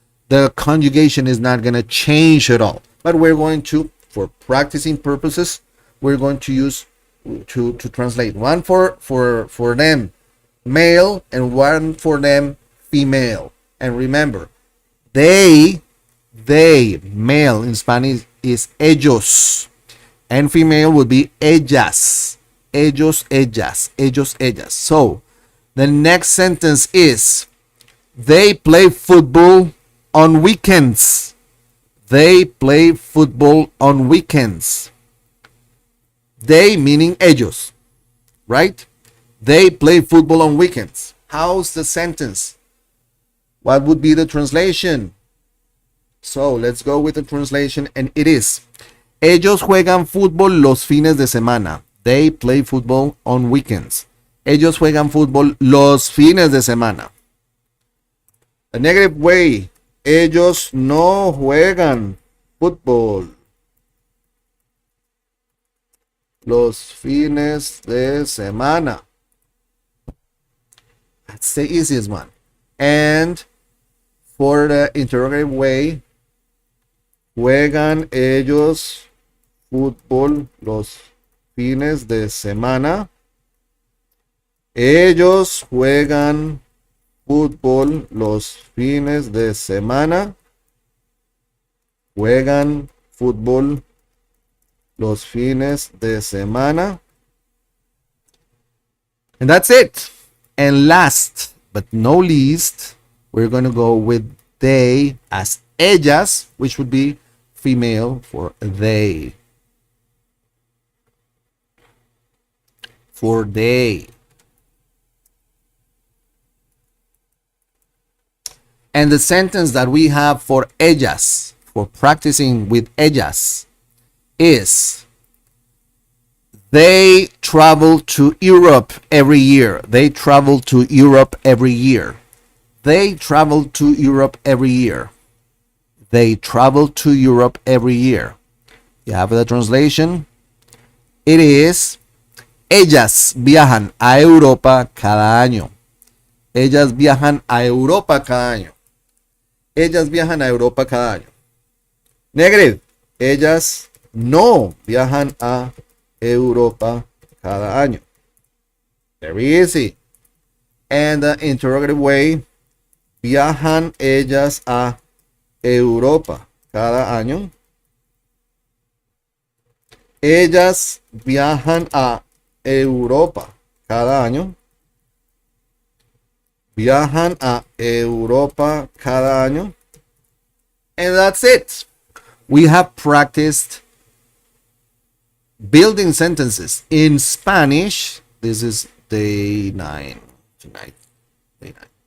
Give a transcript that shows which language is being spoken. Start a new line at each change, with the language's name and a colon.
English: The conjugation is not going to change at all. But we're going to, for practicing purposes, we're going to use to translate. One for them male and one for them female. And remember, they male in Spanish is ellos, and female would be ellas.
Spanish: Ellos, ellas, ellos, ellas.
English: So the next sentence is, they play football on weekends. They play football on weekends. They meaning ellos, right? They play football on weekends. How's the sentence? What would be the translation? So let's go with the translation, and it is,
Spanish: ellos juegan fútbol los fines de semana.
English: They play football on weekends.
Spanish: Ellos juegan fútbol los fines de semana.
English: A negative way,
Spanish: ellos no juegan fútbol los fines de semana.
English: That's the easiest one. And for the interrogative way,
Spanish: juegan ellos fútbol los fines de semana. Ellos juegan fútbol los fines de semana. Juegan fútbol los fines de semana.
English: And that's it. And last but no least, we're going to go with they as ellas, which would be female for they. For they. And the sentence that we have for
Spanish: ellas,
English: for practicing with ellas, is, they travel to Europe every year. They travel to Europe every year. They travel to Europe every year. They travel to Europe every year. You have the translation. It is,
Spanish: ellas viajan a Europa cada año. Ellas viajan a Europa cada año. Ellas viajan a Europa cada año.
English: Negative.
Spanish: Ellas no viajan a Europa cada año.
English: Very easy. And the interrogative way,
Spanish: viajan ellas a Europa cada año. Ellas viajan a Europa cada año. Viajan a Europa cada año.
English: And that's it. We have practiced building sentences in Spanish. This is day 9 tonight. Day 9.